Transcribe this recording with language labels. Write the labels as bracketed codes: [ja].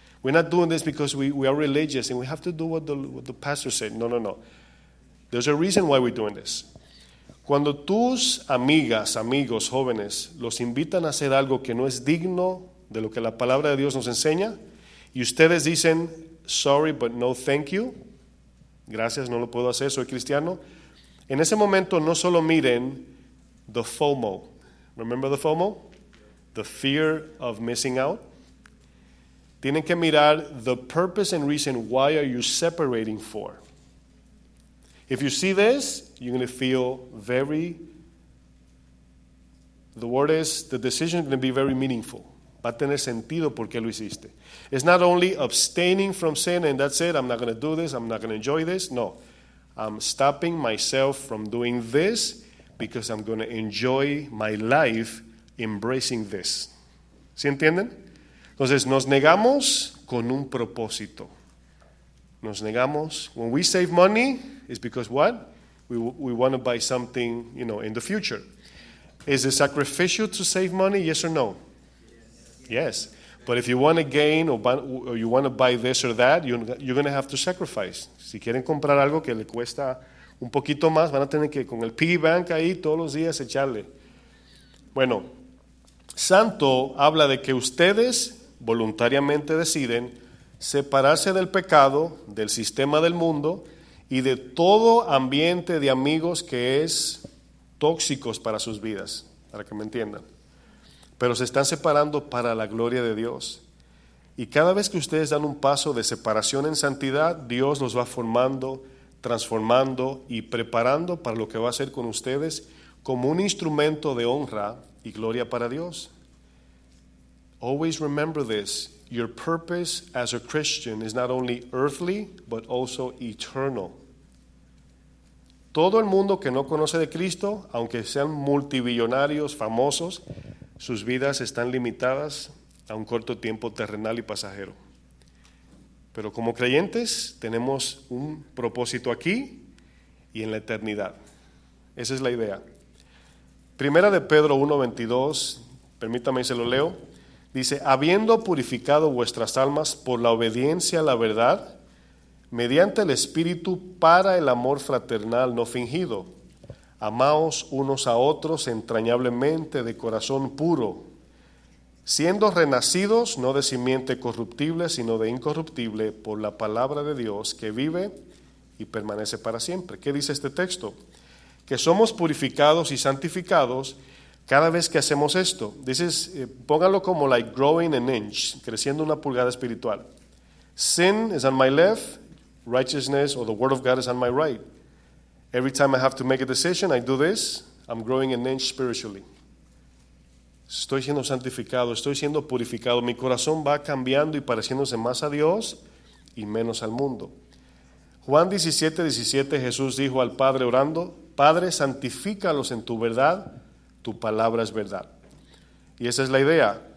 [en] We're not doing this because we are religious and we have to do what the pastor said. No. There's a reason why we're doing this. [es] Cuando tus amigas, amigos, jóvenes, los invitan a hacer algo que no es digno de lo que la palabra de Dios nos enseña, y ustedes dicen, [en] sorry, but no thank you, [es] gracias, no lo puedo hacer, soy cristiano, en ese momento no solo miren the FOMO. [en] Remember the FOMO? The fear of missing out. [es] Tienen que mirar [en] the purpose and reason why are you separating for. If you see this, you're going to feel the decision is going to be very meaningful. [es] Va a tener sentido por qué lo hiciste. [en] It's not only abstaining from sin and that's it, I'm not going to do this, I'm not going to enjoy this. No, I'm stopping myself from doing this because I'm going to enjoy my life embracing this. [es] ¿Sí entienden? Entonces nos negamos con un propósito. Nos negamos. [en] When we save money, it's because what? We want to buy something, in the future. Is it sacrificial to save money? Yes or no? Yes. But if you want to gain or you want to buy this or that, you're going to have to sacrifice. [es] Si quieren comprar algo que le cuesta un poquito más, van a tener que con el piggy bank ahí todos los días echarle. Bueno, santo habla de que ustedes voluntariamente deciden separarse del pecado, del sistema del mundo y de todo ambiente de amigos que es tóxicos para sus vidas, para que me entiendan. Pero se están separando para la gloria de Dios. Y cada vez que ustedes dan un paso de separación en santidad, Dios los va formando, transformando y preparando para lo que va a hacer con ustedes como un instrumento de honra y gloria para Dios. [en] Always remember this. Your purpose as a Christian is not only earthly, but also eternal. [es] Todo el mundo que no conoce de Cristo, aunque sean multibillonarios, famosos, sus vidas están limitadas a un corto tiempo terrenal y pasajero. Pero como creyentes tenemos un propósito aquí y en la eternidad. Esa es la idea. Primera de Pedro 1:22, permítame se lo leo. Dice, habiendo purificado vuestras almas por la obediencia a la verdad, mediante el Espíritu para el amor fraternal no fingido, amaos unos a otros entrañablemente de corazón puro, siendo renacidos no de simiente corruptible, sino de incorruptible, por la palabra de Dios que vive y permanece para siempre. ¿Qué dice este texto? Que somos purificados y santificados cada vez que hacemos esto. Póngalo como [en] like growing an inch, [es] creciendo una pulgada espiritual. [en] Sin is on my left, righteousness or the word of God is on my right. Every time I have to make a decision, I do this, I'm growing an inch spiritually. [es] Estoy siendo santificado, estoy siendo purificado, mi corazón va cambiando y pareciéndose más a Dios y menos al mundo. Juan 17:17, Jesús dijo al Padre orando, Padre, santifícalos en tu verdad, tu palabra es verdad. Y esa es la idea.